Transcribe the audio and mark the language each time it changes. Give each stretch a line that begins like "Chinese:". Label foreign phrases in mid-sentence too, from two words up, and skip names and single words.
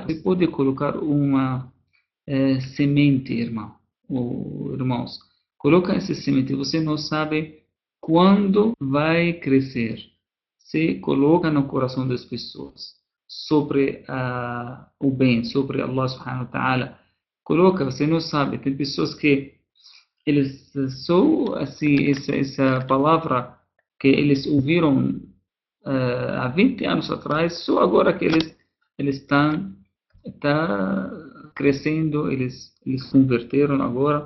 Portuguese: Você pode colocar uma semente, irmão, ou irmãos. Coloca essa semente, você não sabe quando vai crescer. Se coloca no coração das pessoas sobre o bem, sobre
Arabic: الله سبحانه وتعالى.
Portuguese: Coloca, você não sabe, tem pessoas que eles só assim essa palavra que eles ouviram há 20 anos atrás, só agora que eles estão está crescendo, eles converteram agora.